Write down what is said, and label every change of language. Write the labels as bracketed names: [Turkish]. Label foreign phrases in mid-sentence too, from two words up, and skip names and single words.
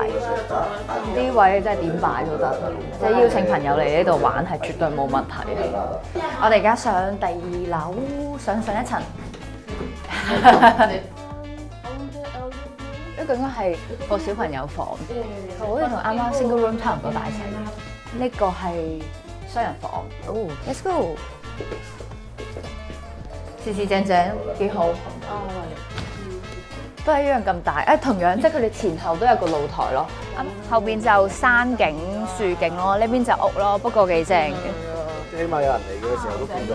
[Cantonese] 啲位真係點擺都得，即係邀請朋友嚟呢度玩係絕對冇問題。我哋而家上第2樓，上一層。呢個應該係個小朋友房，好似同啱啱 [English] single room [Cantonese] 差唔多大細。呢個係雙人房。哦 ， [English] let's go。 [Cantonese] 四正幾好。都係一樣咁大。同樣即係佢哋前後都有個露台咯。後邊就山景、樹景咯，呢邊就屋咯，不過幾正嘅。起碼有人嚟嘅時候都見到。